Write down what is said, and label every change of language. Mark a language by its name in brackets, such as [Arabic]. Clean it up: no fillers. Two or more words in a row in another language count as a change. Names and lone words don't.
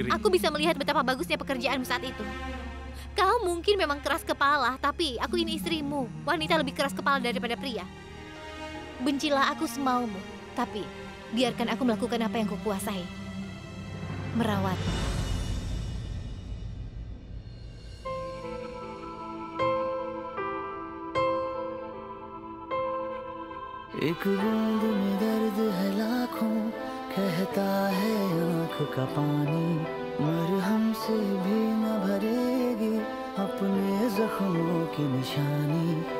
[Indonesian] Aku bisa melihat betapa bagusnya pekerjaanmu saat itu. Kau mungkin memang keras kepala, tapi aku ini istrimu. Wanita lebih keras kepala daripada pria. Bencilah aku semaumu, tapi biarkan aku melakukan apa yang kukuasai. Merawat. [Hindi] एक बूंद में दर्द है लाखों, कहता है आँख का पानी, मरहम से भी न भरेगी अपने जख्मों की निशानी।